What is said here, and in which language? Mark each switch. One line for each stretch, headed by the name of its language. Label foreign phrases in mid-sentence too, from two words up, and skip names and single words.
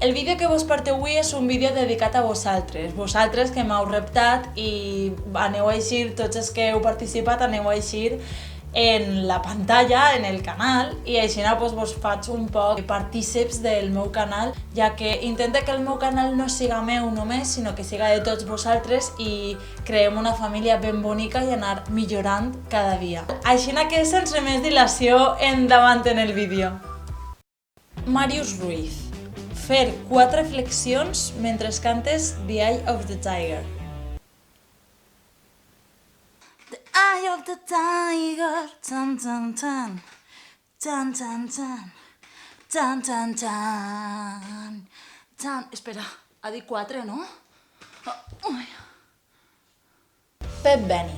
Catalan: El vídeo que vos porteu avui és un vídeo dedicat a vosaltres que m'heu reptat i aneu a eixir, tots els que heu participat aneu a eixir en la pantalla, en el canal, i així vos faig un poc partícips del meu canal, ja que intento que el meu canal no siga meu només, sinó que siga de tots vosaltres i creem una família ben bonica i anar millorant cada dia. Així que sense més dilació, endavant en el vídeo. Màrius Ruiz. Fer 4 flexions mentre cantes The Eye of the Tiger.
English: Eye of the tiger, tan tan tan, tan tan tan, tan tan tan, tan...
Catalan: Espera, ha dit 4, no? Pep Benny.